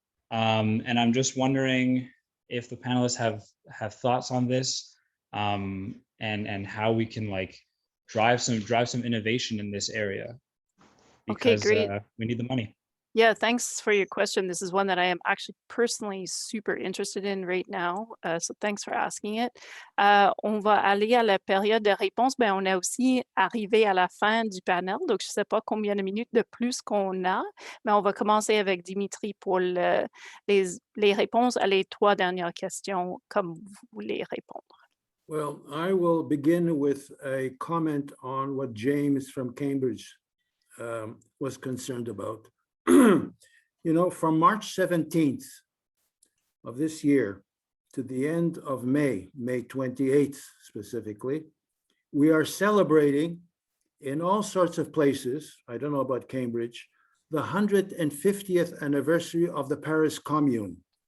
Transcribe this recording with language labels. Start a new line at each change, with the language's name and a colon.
English: And I'm just wondering if the panelists have thoughts on this, and how we can like drive some innovation in this area, because okay, great. We need the money. Yeah, thanks for your question. This is one that I am actually personally super interested in right now. So thanks for asking it.
French: On va aller à la période de réponse. Ben, on a aussi arrivé à la fin du panel, donc je ne sais pas combien de minutes de plus qu'on a, mais on va commencer avec Dimitri pour les réponses à les 3 dernières questions, comme vous voulez répondre.
English: Well, I will begin with a comment on what James from Cambridge was concerned about. You know, from March 17th of this year to the end of May 28th specifically, we are celebrating in all sorts of places, I don't know about Cambridge, the 150th anniversary of the Paris Commune.